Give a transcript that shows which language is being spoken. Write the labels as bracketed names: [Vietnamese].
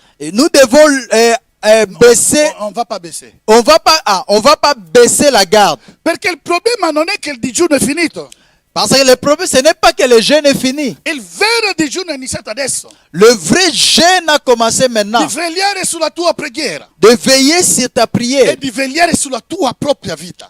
[French] Et nous devons baisser. On va pas baisser. On va pas baisser la garde. [Italian] Perché il problema non è che il digiuno è finito. [French] Parce que le problème, ce n'est pas que le jeûne est fini. [Italian] Il vero digiuno è iniziato adesso. [French] Le vrai jeûne a commencé maintenant. [Italian] Di vegliare sulla tua preghiera. [French] De veiller sur ta [Italian] E [French] prière. [Italian] di vegliare sulla tua propria vita.